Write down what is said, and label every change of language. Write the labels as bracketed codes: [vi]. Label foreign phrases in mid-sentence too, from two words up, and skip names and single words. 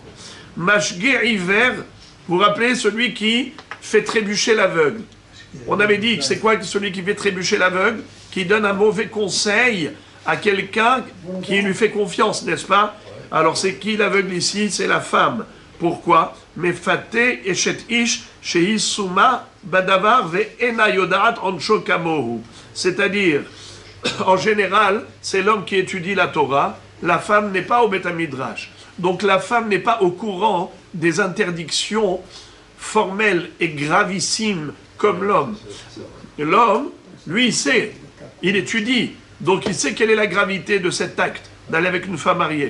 [he] משגה עיוור, [fr] vous vous rappelez, celui qui fait trébucher l'aveugle. On avait dit que c'est quoi celui qui fait trébucher l'aveugle? Qui donne un mauvais conseil à quelqu'un qui lui fait confiance, n'est-ce pas? Alors c'est qui l'aveugle ici? C'est la femme. Pourquoi? [he] מפתה אשת איש שאיסורה בדבר ואינה יודעת ענשו כמוהו. [fr] C'est-à-dire, en général, c'est l'homme qui étudie la Torah, la femme n'est pas au Beth Midrash. Donc la femme n'est pas au courant des interdictions formelles et gravissimes comme l'homme. L'homme, lui, il sait, il étudie, donc il sait quelle est la gravité de cet acte d'aller avec une femme mariée.